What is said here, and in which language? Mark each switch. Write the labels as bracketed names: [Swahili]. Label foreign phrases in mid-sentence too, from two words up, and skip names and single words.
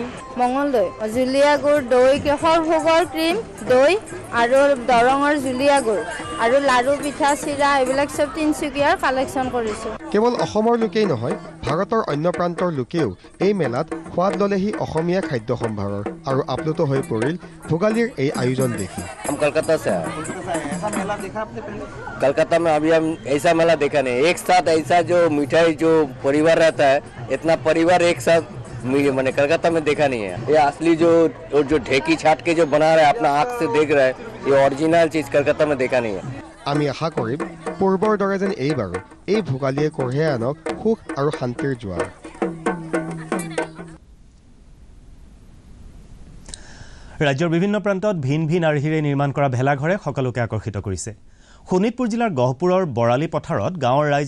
[Assamese] মঙল দৈ জুলীয়া গুড় দৈ কেশৰ ভোগৰ ক্ৰীম দৈ আৰু দৰঙৰ জুলীয়া গুড় আৰু লাড়ু পিঠা চিৰা এইবিলাক চব তিনিচুকীয়াৰ কালেকশ্যন কৰিছোঁ কেৱল অসমৰ লোকেই নহয় ভাৰতৰ অন্য প্ৰান্তৰ লোকেও এই মেলাত সোৱাদ ল'লেহি অসমীয়া খাদ্য সম্ভাৰৰ আৰু আপ্লুত হৈ পৰিল ভোগালীৰ এই আয়োজন দেখি [Hindi] कलकत्ता से कलकत्ता में अभी हम ऐसा मेला देखा नहीं एक साथ ऐसा जो मिठाई जो परिवार रहता है इतना परिवार एक साथ मैंने कलकत्ता में देखा नहीं है ये असली जो ढेकी छाट के जो बना रहा है अपना आँख से देख रहा है ये ओरिजिनल चीज कलकत्ता में देखा नहीं है [Assamese] আমি আশা কৰিম পূৰ্বৰ দৰে যেন এইবাৰো এই ভোগালীয়ে কঢ়িয়াই আনক সুখ আৰু শান্তিৰ জোৱাৰ ৰাজ্যৰ বিভিন্ন প্ৰান্তত ভিন ভিন আৰ্হিৰে নিৰ্মাণ কৰা ভেলাঘৰে সকলোকে আকৰ্ষিত কৰিছে শোণিতপুৰ জিলাৰ গহপুৰৰ বৰালি পথাৰত গাঁৱৰ ৰাইজ